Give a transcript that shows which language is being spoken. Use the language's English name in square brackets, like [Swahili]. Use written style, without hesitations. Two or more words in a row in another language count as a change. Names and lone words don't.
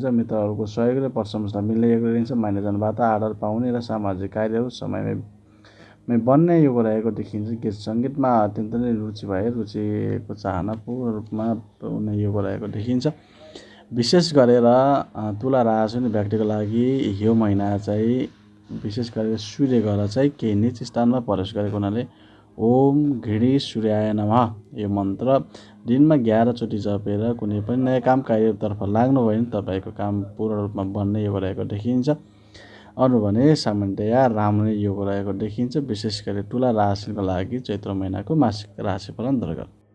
[Nepali] मित्रहरूको सहयोग र प्रशंसा मिल्ने योग देखिन्छ। मान्यजनबाट आदर पाउने र सामाजिक कार्यहरू समयमै बन्ने योग रहेको देखिन्छ। गीत सङ्गीतमा अत्यन्त नै रुचिको चाहना पूर्ण रूपमा हुने योग रहेको देखिन्छ। विशेष गरेर तुला राशि व्यक्तिको लागि यो महिना चाहिँ विशेष गरेर सूर्य ग्रह चाहिँ केही नीच स्थानमा प्रवेश गरेको हुनाले [Sanskrit] ओम घृणी सूर्याय नमः [Nepali] यो मन्त्र दिनमा 11 चोटि जपेर कुनै पनि नयाँ काम कार्यतर्फ लाग्नुभयो भने तपाईँको काम पूर्ण रूपमा बन्ने योग रहेको देखिन्छ। अरू भने सामान्यतया राम्रो योग रहेको देखिन्छ। विशेष गरी तुला राशिको लागि चैत्र महिनाको मासिक राशिफल अन्तर्गत।